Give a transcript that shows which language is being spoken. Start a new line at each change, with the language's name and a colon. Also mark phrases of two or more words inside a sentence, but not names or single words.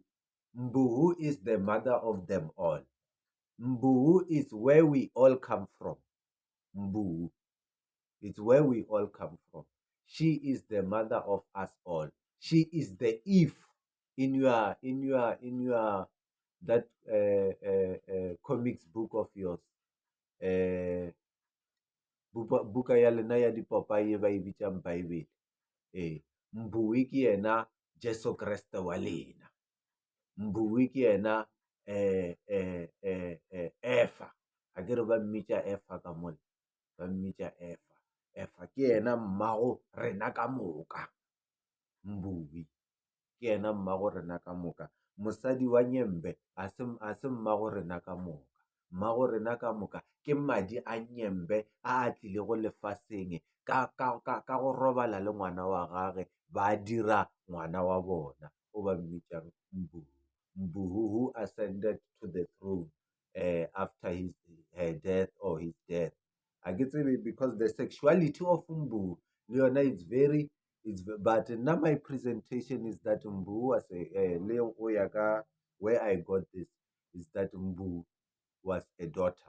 English: Mbu is the mother of them all. Mbu is where we all come from. Mbu, it's where we all come from. She is the mother of us all. She is the Eve in your that comics book of yours.
Northern Sotho: Buka ya lena ya dipopaye ba e bitsang Bible. Mbui ke yena Jesu Kriste wa lena. Mbui ke yena Efa. A ke re ba mmitsa Efa ka mole. Ba mmitsa Efa. Efa ke yena mmago rena ka moka. Mbui ke yena mmago rena ka moka. Mosadi wa Nyembe a se mmago rena ka moka. Mmago rena ka moka ke madi a Nyembe a tlile go lefaseng ka go robala le ngwana wa gage, ba dira ngwana wa bona o ba mmitsang Mbu.
English: Mbu who ascended to the throne after her death or his death. I get it, because the sexuality of Mbu, Leona, but now my presentation is that Mbu was Leo Oyaka, where I got this is that Mbu was a daughter.